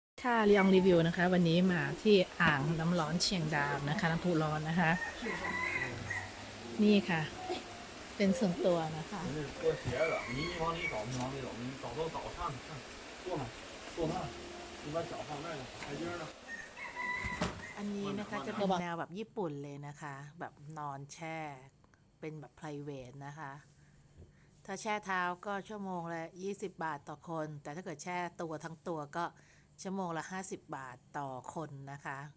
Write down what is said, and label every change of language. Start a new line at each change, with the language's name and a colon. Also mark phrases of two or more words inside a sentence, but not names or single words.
Thai: ค่ะรีองรีวิวนะคะวันนี้มาที่อ่างน้ำร้อนเชียงดาวนะคะน้ำพุร้อนนะคะนี่ค่ะเป็นส่วนตัวนะคะ
Chinese: 脱鞋子，你往里找，你往里找，你找到找上去，上坐那，坐那，你把脚放那个台阶那。
Thai: อันนี้นะคะจะเป็นแนวแบบญี่ปุ่นเลยนะคะแบบนอนแช่เป็นแบบ private นะคะถ้าแช่เท้าก็ชั่วโมงละ20 บาทต่อคนแต่ถ้าเกิดแช่ตัวทั้งตัวก็ชั่วโมงละ50 บาทต่อคนนะคะ